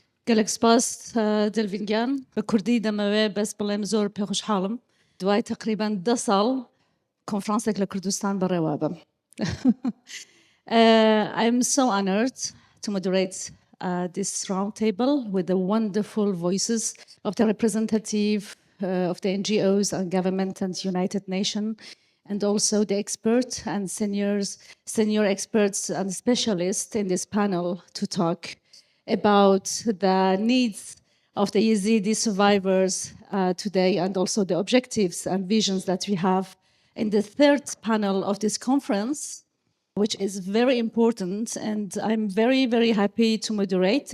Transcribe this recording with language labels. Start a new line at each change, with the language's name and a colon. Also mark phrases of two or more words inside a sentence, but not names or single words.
Kurdish: قالك سباس دلفينجان بكردي دموي بس بلام زور بخوش حالم دواي تقريبا دصل كونفرنسك لكردستان بالروابة.
English: I'm so honored to moderate this roundtable with the wonderful voices of the representative of the NGOs and government and United Nations, and also the experts and senior experts and specialists in this panel to talk about the needs of the YazIdI survivors today, and also the objectives and visions that we have in the third panel of this conference, which is very important, and I'm very, very happy to moderate.